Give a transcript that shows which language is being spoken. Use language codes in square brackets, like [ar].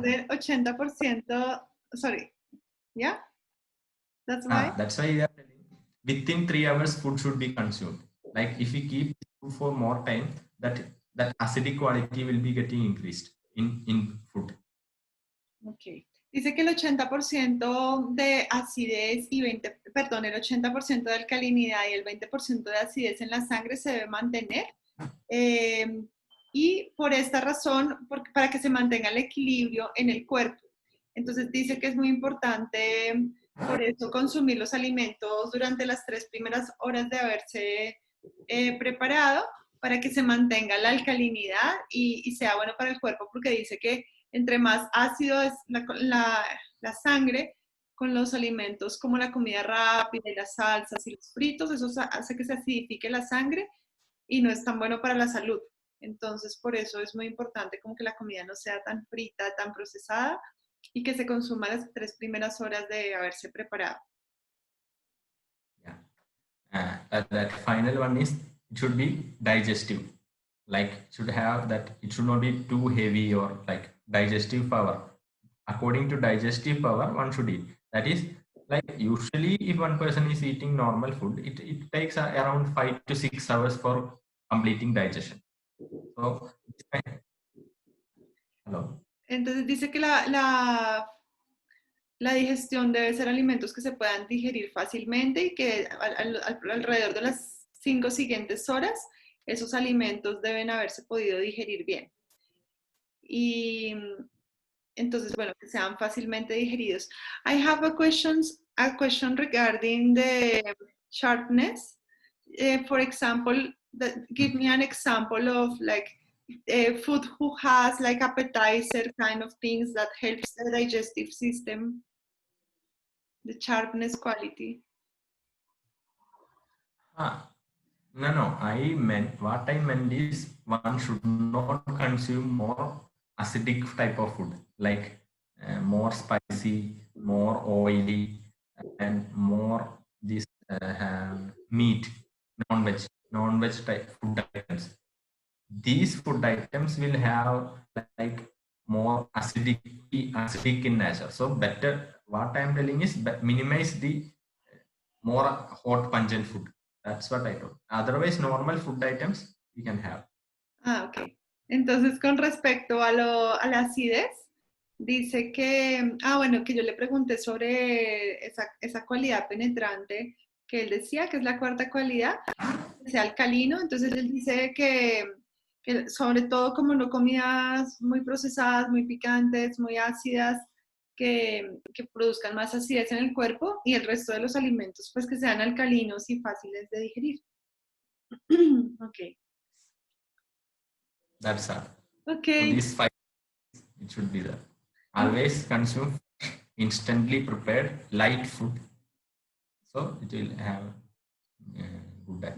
[es] del 80%, [en] sorry, [es] ¿ya? [en] That's why. that's why we are telling within 3 hours food should be consumed. Like if we keep food for more time, that acidic quality will be getting increased in food. Ok. [es] Dice que el 80% de acidez y perdón, el 80% de alcalinidad y el 20% de acidez en la sangre se debe mantener. Eh, y por esta razón, para que se mantenga el equilibrio en el cuerpo. Entonces dice que es muy importante, por eso, consumir los alimentos durante las 3 primeras horas de haberse preparado para que se mantenga la alcalinidad y sea bueno para el cuerpo, porque dice que entre más ácido es la sangre, con los alimentos como la comida rápida y las salsas y los fritos, eso hace que se acidifique la sangre y no es tan bueno para la salud. Entonces, por eso es muy importante como que la comida no sea tan frita, tan procesada y que se consuma las 3 primeras horas de haberse preparado. [en] Yeah. That final one is it should be digestive. Like should have that it should not be too heavy or like digestive power. According to digestive power, one should eat. That is like usually if one person is eating normal food, it takes around 5 to 6 hours for completing digestion. So hello. [es] Entonces dice que la digestión debe ser alimentos que se puedan digerir fácilmente y que alrededor de las 5 siguientes horas esos alimentos deben haberse podido digerir bien. Y entonces, bueno, que sean fácilmente digeridos. [en] I have a question regarding the sharpness. For example, give me an example of like food who has like appetizer kind of things that helps the digestive system, the sharpness quality. No. What I meant is one should not consume more acidic type of food, like more spicy, more oily, and more this meat, non-veg type food items. These food items will have like more acidic in nature. So better, what I am telling is minimize the more hot pungent food. That's what I told. Otherwise, normal food items we can have. Ok. [es] Entonces, con respecto a la acidez, dice que, bueno, que yo le pregunté sobre esa cualidad penetrante que él decía, que es la cuarta cualidad, que sea alcalino. Entonces, él dice que sobre todo como no comidas muy procesadas, muy picantes, muy ácidas, que produzcan más acidez en el cuerpo y el resto de los alimentos, pues que sean alcalinos y fáciles de digerir. [en] Ok. That's all. Ok. So these 5 it should be there. Always consume instantly prepared light food. So it will have good effect.